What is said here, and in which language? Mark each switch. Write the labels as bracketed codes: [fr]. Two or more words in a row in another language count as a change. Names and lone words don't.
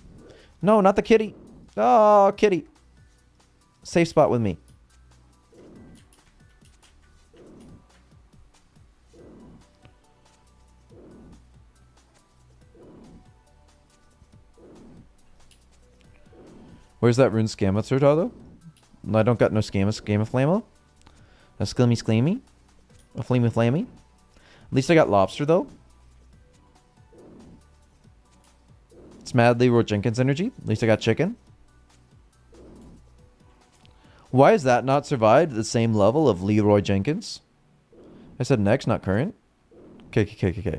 [en] No, not the kitty. Oh, kitty. Safe spot with me. Where's that rune scamma though? I don't got no scamma flamo. A sclammy. A flammy flammy. At least I got lobster though. It's Mad Leroy Jenkins energy. At least I got chicken. Why has that not survived the same level of Leroy Jenkins? I said next, not current. Okay.